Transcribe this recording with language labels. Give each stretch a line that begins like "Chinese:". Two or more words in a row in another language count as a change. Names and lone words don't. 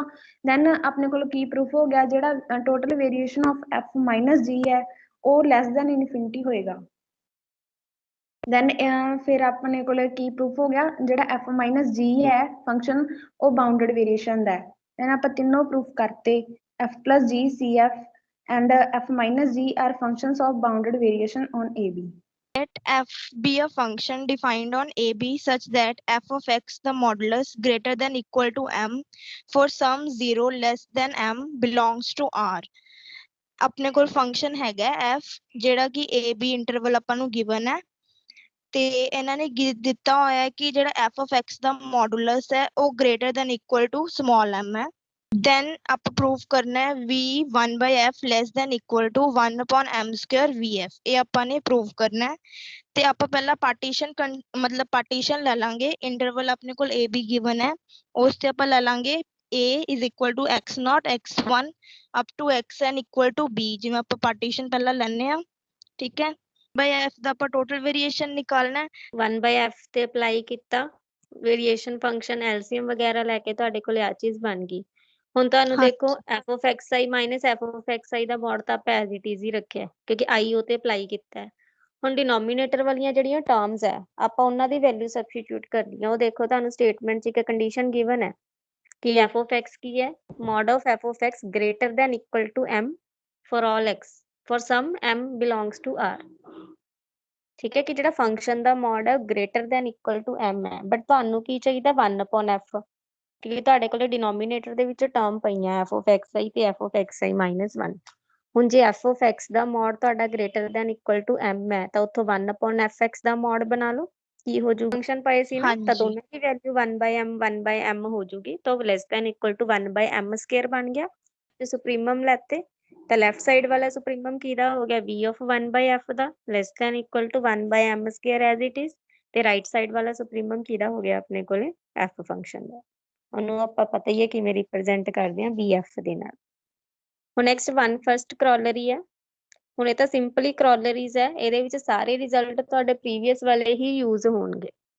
Punjabi: ਦੈਨ ਆਪਣੇ ਕੋਲ ਕੀ ਪ੍ਰੂਫ ਹੋ ਗਿਆ, ਜਿਹੜਾ
English: total variation of f minus g
Punjabi: ਹੈ ਉਹ
English: less than infinity
Punjabi: ਹੋਏਗਾ। ਦੈਨ ਫਿਰ ਆਪਣੇ ਕੋਲ ਕੀ ਪ੍ਰੂਫ ਹੋ ਗਿਆ, ਜਿਹੜਾ
English: f minus g
Punjabi: ਹੈ ਫੰਕਸ਼ਨ ਉਹ
English: bounded variation
Punjabi: ਦਾ ਹੈ। ਦੈਨ ਆਪਾਂ ਤਿੰਨੋਂ ਪ੍ਰੂਫ ਕਰਤੇ,
English: f plus g cf and f minus g are functions of bounded variation on AB। Let f be a function defined on AB such that f of x the modulus greater than equal to m for some 0 less than m belongs to R।
Punjabi: ਆਪਣੇ ਕੋਲ ਫੰਕਸ਼ਨ ਹੈਗਾ f ਜਿਹੜਾ ਕਿ AB ਇੰਟਰਵਲ ਆਪਾਂ ਨੂੰ ਗਿਵਨ ਹੈ ਤੇ ਇਹਨਾਂ ਨੇ ਦਿੱਤਾ ਹੋਇਆ ਹੈ ਕਿ ਜਿਹੜਾ
English: f of x
Punjabi: ਦਾ ਮੋਡੂਲਸ ਹੈ ਉਹ
English: greater than equal to small m
Punjabi: ਹੈ। then ਆਪਾਂ ਪ੍ਰੂਫ ਕਰਨਾ ਹੈ
English: v 1 by f less than equal to 1 upon m square vf,
Punjabi: ਇਹ ਆਪਾਂ ਨੇ ਪ੍ਰੂਫ ਕਰਨਾ ਹੈ। ਤੇ ਆਪਾਂ ਪਹਿਲਾਂ ਪਾਰਟੀਸ਼ਨ ਮਤਲਬ ਪਾਰਟੀਸ਼ਨ ਲੈ ਲਾਂਗੇ, ਇੰਟਰਵਲ ਆਪਣੇ ਕੋਲ a b ਗਿਵਨ ਹੈ ਉਸ ਤੇ ਆਪਾਂ ਲੈ ਲਾਂਗੇ
English: a is equal to x0 x1 up to xn equal to b,
Punjabi: ਜਿਵੇਂ ਆਪਾਂ ਪਾਰਟੀਸ਼ਨ ਪਹਿਲਾਂ ਲੈਣੇ ਆ। ਠੀਕ ਹੈ,
English: by f
Punjabi: ਦਾ ਆਪਾਂ ਟੋਟਲ ਵੇਰੀਏਸ਼ਨ ਨਿਕਾਲਣਾ ਹੈ।
English: 1 by f
Punjabi: ਤੇ ਅਪਲਾਈ ਕੀਤਾ,
English: variation function LCM
Punjabi: ਵਗੈਰਾ ਲੈ ਕੇ ਤੁਹਾਡੇ ਕੋਲ ਆ ਚੀਜ਼ ਬਣ ਗਈ। ਹੁਣ ਤੁਹਾਨੂੰ ਦੇਖੋ
English: f of xi minus f of xi
Punjabi: ਦਾ ਮੋਡ ਤਾਂ ਆਪਾਂ
English: as it is
Punjabi: ਹੀ ਰੱਖਿਆ ਕਿਉਂਕਿ i ਉਹ ਤੇ ਅਪਲਾਈ ਕੀਤਾ ਹੈ। ਹੁਣ ਡਿਨੋਮੀਨੇਟਰ ਵਾਲੀਆਂ ਜਿਹੜੀਆਂ ਟਰਮਸ ਹੈ ਆਪਾਂ ਉਹਨਾਂ ਦੀ ਵੈਲਿਊ ਸਬਸਟੀਟਿਊਟ ਕਰਨੀ ਹੈ। ਉਹ ਦੇਖੋ ਤੁਹਾਨੂੰ ਸਟੇਟਮੈਂਟ 'ਚ ਇੱਕ ਕੰਡੀਸ਼ਨ ਗਿਵਨ ਹੈ ਕਿ
English: f of x
Punjabi: ਕੀ ਹੈ,
English: mod of f of x greater than equal to m for all x for some m belongs to R।
Punjabi: ਠੀਕ ਹੈ, ਕਿ ਜਿਹੜਾ ਫੰਕਸ਼ਨ ਦਾ ਮੋਡ ਹੈ
English: greater than equal to m
Punjabi: ਹੈ, ਬਟ ਤੁਹਾਨੂੰ ਕੀ ਚਾਹੀਦਾ
English: 1 upon f,
Punjabi: ਕਿਉਂਕਿ ਤੁਹਾਡੇ ਕੋਲ ਡਿਨੋਮੀਨੇਟਰ ਦੇ ਵਿੱਚ ਟਰਮ ਪਈਆਂ
English: f of xi
Punjabi: ਤੇ
English: f of xi minus 1।
Punjabi: ਹੁਣ ਜੇ
English: f of x
Punjabi: ਦਾ ਮੋਡ ਤੁਹਾਡਾ
English: greater than equal to m
Punjabi: ਹੈ ਤਾਂ ਉੱਥੋਂ
English: 1 upon fx
Punjabi: ਦਾ ਮੋਡ ਬਣਾ ਲਓ, ਕੀ ਹੋ ਜੂ, ਫੰਕਸ਼ਨ ਪਏ ਸੀ ਨਾ ਤਾਂ ਦੋਨਾਂ ਦੀ ਵੈਲਿਊ
English: 1 by m
Punjabi: ਹੋ ਜੂਗੀ ਤਾਂ
English: less than equal to 1 by m square
Punjabi: ਬਣ ਗਿਆ। ਤੇ ਸੁਪਰੀਮਮ ਲੈਤੇ ਤਾਂ
English: left side
Punjabi: ਵਾਲਾ ਸੁਪਰੀਮਮ ਕਿਹਦਾ ਹੋ ਗਿਆ
English: v of 1 by f
Punjabi: ਦਾ
English: less than equal to 1 by m square as it is,
Punjabi: ਤੇ
English: right side
Punjabi: ਵਾਲਾ ਸੁਪਰੀਮਮ ਕਿਹਦਾ ਹੋ ਗਿਆ ਆਪਣੇ ਕੋਲੇ f ਫੰਕਸ਼ਨ ਦਾ। ਉਹਨੂੰ ਆਪਾਂ ਪਤਾ ਹੀ ਹੈ ਕਿਵੇਂ ਰਿਪਰੈਜ਼ੈਂਟ ਕਰਦੇ ਹਾਂ BF ਦੇ ਨਾਲ। ਹੁਣ
English: next one first corollary
Punjabi: ਹੈ। ਹੁਣ ਇਹ ਤਾਂ
English: simply corollaries
Punjabi: ਹੈ, ਇਹਦੇ ਵਿੱਚ ਸਾਰੇ ਰਿਜ਼ਲਟ ਤੁਹਾਡੇ ਪ੍ਰੀਵੀਅਸ ਵਾਲੇ ਹੀ ਯੂਜ਼ ਹੋਣਗੇ।